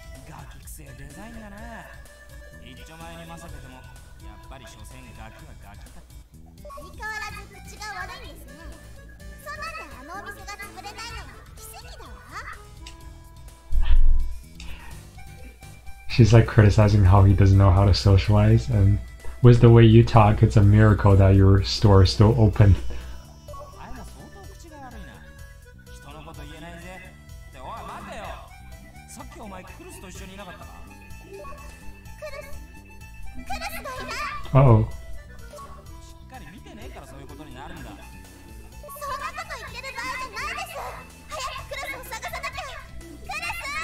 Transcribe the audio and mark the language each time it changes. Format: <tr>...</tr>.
<ja>ガキくせえデザインだな。一丁前に混ぜててもやっぱり所詮ガキはガキだ。相変わらず口が悪いんですね。そんなんであのお店が潰れないのは奇跡だわ。</ja> <en>She's like criticizing how he doesn't know how to socialize, and with the way you talk, it's a miracle that your store is still open.</en> <ja>あいも相当口が悪いな。人のこと言えないぜ。っておい待てよ。さっきお前クルスと一緒にいなかったか。クルスがいない。</ja> <en>Uh-oh.</en> <ja>しっかり見てねえからそういうことになるんだ。そんなこと言ってる場合じゃないです。早くクルスを探さなきゃ。クルス。</ja>